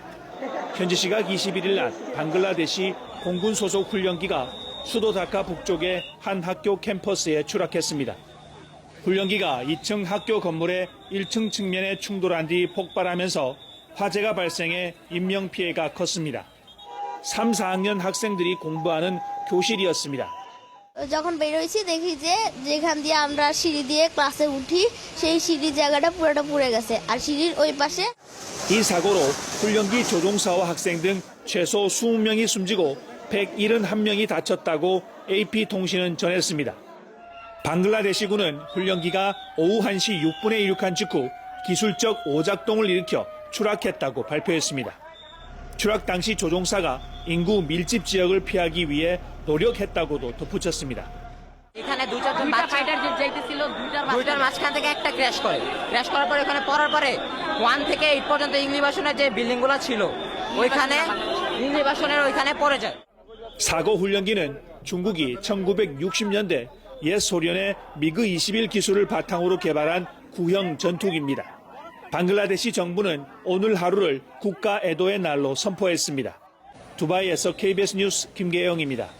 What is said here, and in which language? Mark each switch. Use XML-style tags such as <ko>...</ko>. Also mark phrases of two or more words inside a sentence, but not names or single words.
<ko>현지 시각 21일 낮 방글라데시 공군 소속 훈련기가 수도 다카 북쪽의 한 학교 캠퍼스에 추락했습니다. 훈련기가 2층 학교 건물의 1층 측면에 충돌한 뒤 폭발하면서 화재가 발생해 인명피해가 컸습니다. 3, 4학년 학생들이 공부하는 교실이었습니다.</ko> <bn>যখন বের হইছি দেখি যে যেখান দিয়ে আমরা সিঁড়ি দিয়ে ক্লাসে উঠি সেই সিঁড়ি জায়গাটা পুরোটা পুড়ে গেছে আর সিঁড়ির ওই পাশে</bn> <ko>이 사고로 훈련기 조종사와 학생 등 최소 20명이 숨지고 171명이 다쳤다고 AP통신은 전했습니다. 방글라데시군은 훈련기가 오후 1시 6분에 이륙한 직후 기술적 오작동을 일으켜 추락했다고 발표했습니다. 추락 당시 조종사가 인구 밀집 지역을 피하기 위해 노력했다고도 덧붙였습니다.</ko> <bn>এখানে দুইটার মাঝখান থেকে একটা ক্র্যাশ করার পরে ওখানে পড়ার পরে 1 থেকে 8 পর্যন্ত ইংলিবাসনের যে বিল্ডিংগুলো ছিল ওইখানে ইংলিবাসনের ওইখানে পড়ে যায়.</bn> <ko>사고 훈련기는 중국이 1960년대 옛 소련의 미그 21 기술을 바탕으로 개발한 구형 전투기입니다. 방글라데시 정부는 오늘 하루를 국가 애도의 날로 선포했습니다. 두바이에서 KBS 뉴스 김계영입니다.</ko>